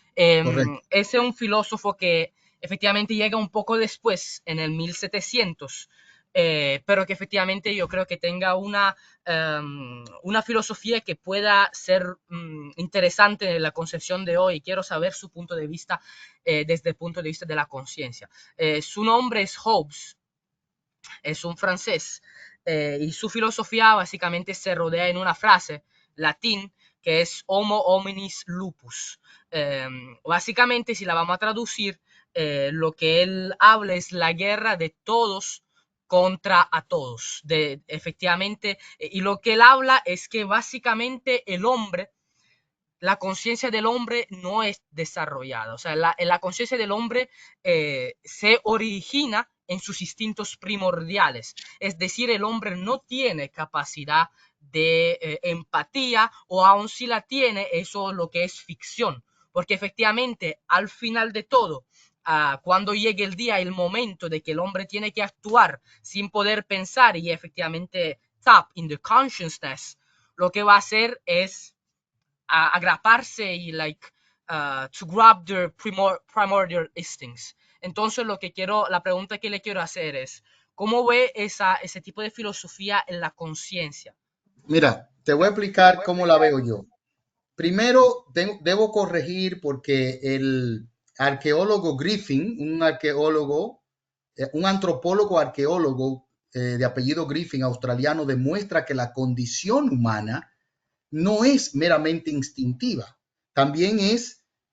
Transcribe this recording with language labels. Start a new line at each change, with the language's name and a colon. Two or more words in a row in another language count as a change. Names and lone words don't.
Spanish: Ese es un filósofo que efectivamente llega un poco después, en el 1700, pero que efectivamente yo creo que tenga una filosofía que pueda ser interesante en la concepción de hoy. Quiero saber su punto de vista desde el punto de vista de la conciencia. Su nombre es Hobbes, es un francés, y su filosofía básicamente se rodea en una frase latín que es
Latin: Homo hominis lupus.
Spanish: Básicamente, si la vamos a traducir, lo que él habla es la guerra de todos contra a todos, efectivamente, y lo que él habla es que básicamente el hombre, la conciencia del hombre no es desarrollada, o sea, la conciencia del hombre se origina en sus instintos primordiales, es decir, el hombre no tiene capacidad de empatía, o aun si la tiene, eso es lo que es ficción, porque efectivamente al final de todo, cuando llegue el día, el momento de que el hombre tiene que actuar sin poder pensar y efectivamente
English: tap in the consciousness,
Spanish: lo que va a hacer es agraparse y
English: to grab their primordial instincts.
Spanish: Entonces la pregunta que le quiero hacer es, ¿cómo ve ese tipo de filosofía en la conciencia? Mira, te voy a explicar cómo la veo yo. Primero, debo corregir porque arqueólogo Griffin, un antropólogo arqueólogo de apellido Griffin, australiano, demuestra que la condición humana no es meramente instintiva, también es